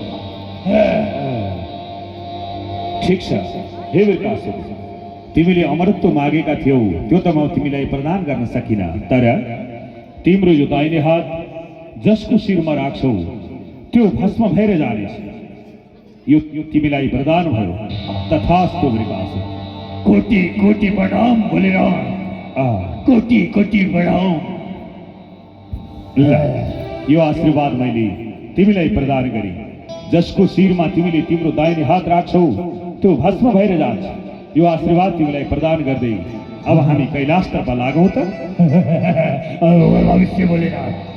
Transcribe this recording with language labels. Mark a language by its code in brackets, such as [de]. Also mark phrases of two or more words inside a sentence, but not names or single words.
[ne] ठिक छ हे वृकासुर, तिमीले अमरत्व मागेका थियौ त्यो त म तिमीलाई प्रदान गर्न सकिनँ, तर तिम्रो यो दाहिने हात जसको शिरमा राख्छौ त्यो भस्म भएर जानेछ। यो तिमीलाई वरदान भयो। तथास्तु वृकासुर। कोटि कोटि प्रणाम भोलेनाथ, कोटि कोटि प्रणाम। यो आशीर्वाद मैले तिमीलाई प्रदान गरे। जसको शिरमा तिमीले तिम्रो दाहिने हात राख्छौ त्यो भस्म भएर जान्छ। यो आशीर्वाद तिमीलाई प्रदान गर्दै अब हामी कैलाशतर्फ लागौँ त। अवश्य भोलेनाथ।